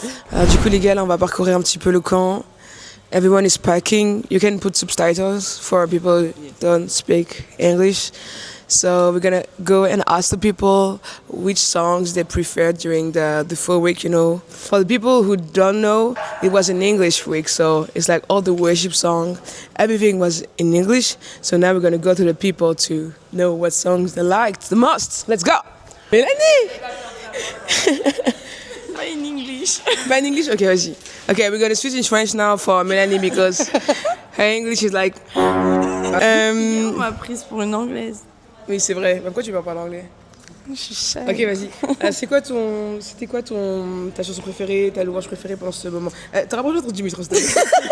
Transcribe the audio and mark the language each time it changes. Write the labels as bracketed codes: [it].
[fr] Alors, du coup les gars, là, on va parcourir un petit peu le camp. [en] everyone is packing. You can put subtitles for people who don't speak English. So we're gonna go and ask the people which songs they prefer during the full week, you know. For the people who don't know, it was an English week, so it's like all the worship song, everything was in English. So now we're gonna go to the people to know what songs they liked the most. Let's go! Mélanie! [fr] Pas [en] in English. [fr] Pas [en] in English? Okay, [fr] vas-y. [en] Okay, we're gonna switch in French now for Mélanie because her English is like... [fr] On m'a prise pour une anglaise. Oui, c'est vrai. Pourquoi tu parles pas l'anglais? Je suis shy. Ok, vas-y. C'était quoi ta chanson préférée, ta louange préférée pendant ce moment? T'as rapproché trop du micro, s'il te plaît.